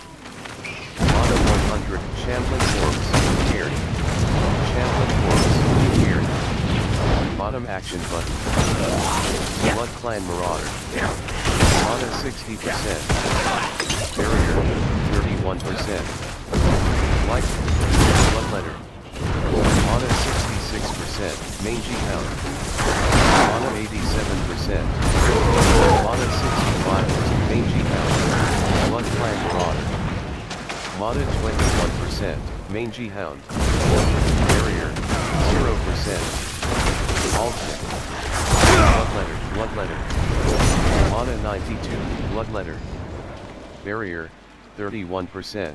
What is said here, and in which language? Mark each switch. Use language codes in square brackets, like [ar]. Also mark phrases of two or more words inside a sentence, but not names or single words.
[en] Mana 100. Shambling Corpse. Weird. Shambling Corpse. Weird. Bottom action button. Blood Clan Marauder. Mana 60%. Barrier 31%. Life. Bloodletter. Mana 66%. Mangy Hound. Mana 87%. Mana 65%. Mangy Hound. Blood Clan Marauder. Mana 21%. Mangy Hound. Barrier 0%. Altec. Bloodletter. Mana 92. Bloodletter. Barrier 31%.